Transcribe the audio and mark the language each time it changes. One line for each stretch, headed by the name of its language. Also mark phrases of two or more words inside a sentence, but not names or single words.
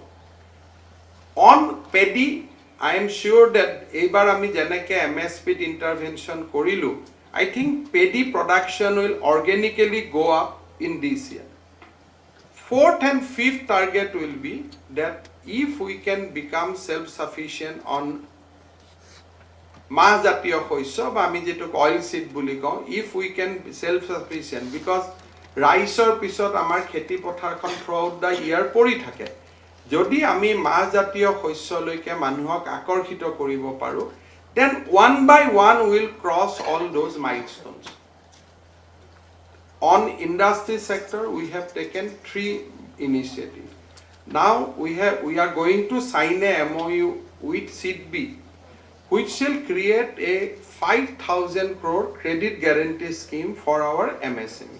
English: On paddy, I am sure that
Assamese: এইবাৰ আমি যেনেকৈ
English: MSP intervention korilu, I think paddy production will organically go up in this year. Fourth and fifth target will be that if we can become self-sufficient on
Assamese: মাছ জাতীয় শস্য বা আমি যেটো অইল সিড বুলি কওঁ,
English: if we can be self-sufficient, because
Assamese: ৰাইচৰ পিছত আমাৰ খেতি পথাৰখন
English: throughout the year
Assamese: পৰি থাকে, যদি আমি মাছ জাতীয় শস্যলৈকে মানুহক আকৰ্ষিত কৰিব পাৰো,
English: then one by one will cross all those milestones. On industry sector, we have taken 3 initiatives. Now we are going to sign a MOU with SIDB, which will create a 5,000 crore credit guarantee scheme for our MSME.